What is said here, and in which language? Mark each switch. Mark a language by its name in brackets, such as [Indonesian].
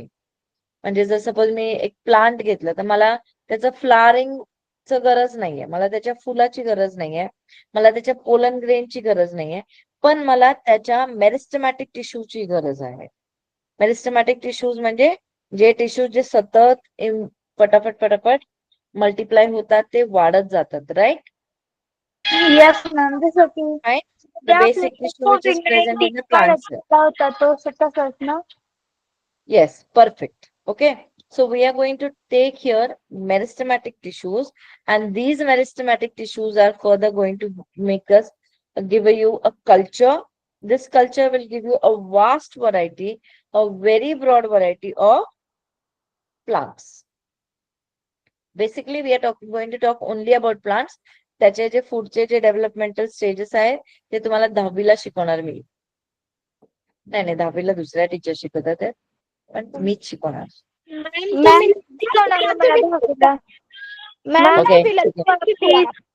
[Marathi] म्हणजे जर सपोज मी एक प्लांट घेतलं तर मला त्याचं फ्लावरिंगचं गरज नाहीये, मला त्याच्या फुलाची गरज नाहीये, मला त्याच्या पोलन ग्रेनची गरज नाहीये, पण मला त्याच्या मेरिस्टेमॅटिक टिश्यूची गरज आहे. मेरिस्टेमॅटिक टिश्यूज म्हणजे जे टिश्यूज जे सतत पटापट पटापट मल्टिप्लाय होतात, ते वाढत जातात, राईट? [English] Yes ma'am. [Marathi] जसं की [English] the basic tissue which is present in the plant cell. [Marathi] होता तो तसंच ना. [English] Yes, perfect. Okay. So we are going to take here meristematic tissues, and these meristematic tissues are further going to make us give you a culture. This culture will give you a vast variety, a very broad variety of plants. Basically, we are going to talk only about plants. [Marathi] त्याचे जे पुढचे जे developmental stages आहेत ते तुम्हाला 10वीला शिकवणार मी. नाही 10वीला दुसऱ्या टीचर शिकवतात आहेत, पण मीच शिकवणार. तुम्ही शिकवणार आम्हाला 10वीला. [English] Ma'am Okay.